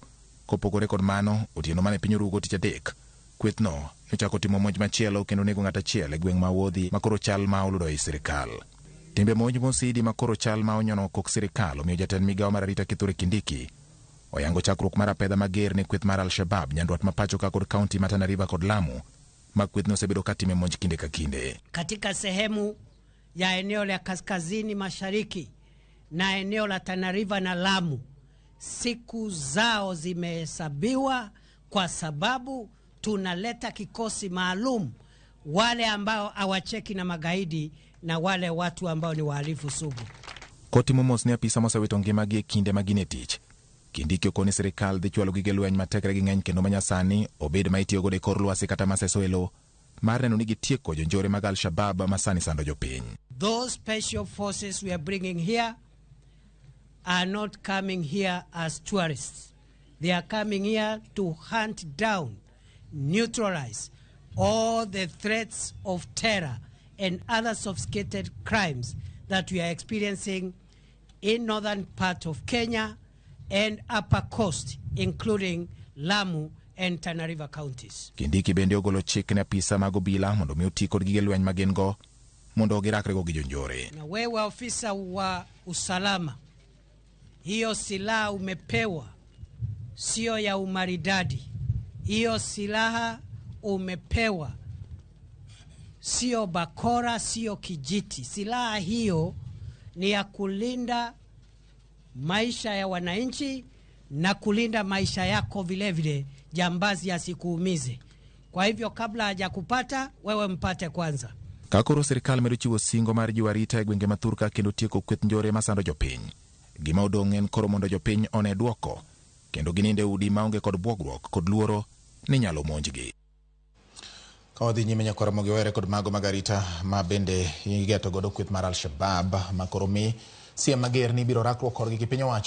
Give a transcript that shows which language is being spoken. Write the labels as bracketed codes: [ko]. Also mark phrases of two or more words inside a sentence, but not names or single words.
[luo] Kopogore kod mano otieno mane piny orugo tich adek kwethno nochako timo monj machielo kendo nego ng'at achiel e gweng' ma Wuodhi makoro chal ma oludo e sirikal. Timbe monj mosidi makoro chal ma onyono kok sirikal omiyo jatend migawo mar arita Kithure Kindiki oyango chakruok mar apedha mager ne kweth mar Al-Shabab nyandwat mapacho ka kod kaunti ma Tana River kod Lamu ma kwethno osebedo katime monj kinde ka kinde. [sw] Katika sehemu ya eneo la kaskazini mashariki na eneo la Tana River na Lamu, siku zao zimehesabiwa kwa sababu tunaleta kikosi maalum, wale ambao hawacheki na magaidi na wale watu ambao ni wahalifu sugu. [luo] Koti momos ne apisa mosewito ngimagi e kinde magine tich. Kindiki okoni sirikal dhi chwalo gige lweny matekre gi ng'eny kendo manyasani obed ma itiyogo e kor lwasi kata maseso elo mar neno ni gitieko jonjore mag Al-Shabab masani sando jopiny. [en] Those special forces we are bringing here are not coming here as tourists. They are coming here to hunt down, neutralize all the threats of terror and other sophisticated crimes that we are experiencing in northern part of Kenya and upper coast, including Lamu and Tana River counties. [luo] Kindiki bende ogolo chik ne apisa mag obila mondo mi oti kod gige lweny magen go mondo girakre go gi jonjore. [sw] Na wewe ofisa wa usalama, hiyo silaha umepewa sio ya umaridadi. Hiyo silaha umepewa sio bakora, sio kijiti. Silaha hiyo ni ya kulinda maisha ya wananchi na kulinda maisha yako vile vile, jambazi asikuumize. Kwa hivyo kabla hajakupata wewe mpate kwanza. [luo] Kakoro sirikal medo chiwo singo mar jiwo arita e gwenge mathurka kendo tieko kweth njore masando jopiny. Gima odong' en koro mondo jopiny one duoko kendo gininde udi maonge kod bwogruok kod luoro ni nyalo monjgi. Kawadhi nyime nyakora Ramogi were kod mago magarita ma bende igeto godo kweth mar Al-Shabab makoro mi siem mager ni biro rakruok korgi gi piny owacho.